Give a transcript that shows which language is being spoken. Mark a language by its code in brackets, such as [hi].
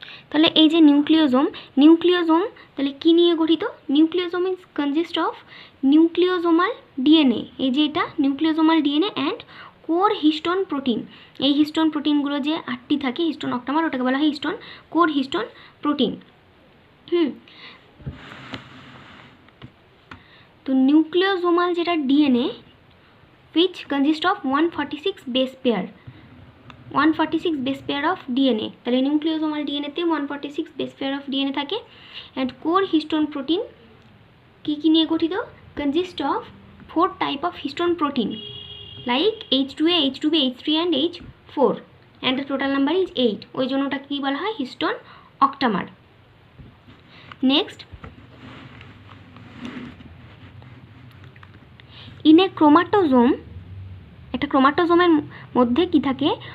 [bn] তাহলে এই যে নিউক্লিওজোম তাহলে কী নিয়ে গঠিত? [en] nucleosome is consist of nucleosomal DNA, [bn] এই যে এটা [en] Nucleosomal DNA and core histone protein. [bn] এই হিস্টোন প্রোটিনগুলো যে 8টি থাকে হিস্টোন অক্টামার, ওটাকে বলা হয় কোর হিস্টোন প্রোটিন। তো নিউক্লিওজোমাল যেটা DNA [en] which consist of 146 base pair, 146 base pair of DNA। [bn] তাহলে নিউক্লিওজোমাল ডিএনএতে [en] 146 base pair of DNA [bn] থাকে। [en] and core histone protein [bn] কী নিয়ে গঠিত? [en] consist of 4 type of histone protein like H2A, H2B, H3 and H4 and the total number is 8। [bn] ওই জন্য ওটা কী বলা হয়? Histone অক্টামার। [en] next, in a chromatosome, [bn] একটা ক্রোমাটোজোমের মধ্যে কি থাকে?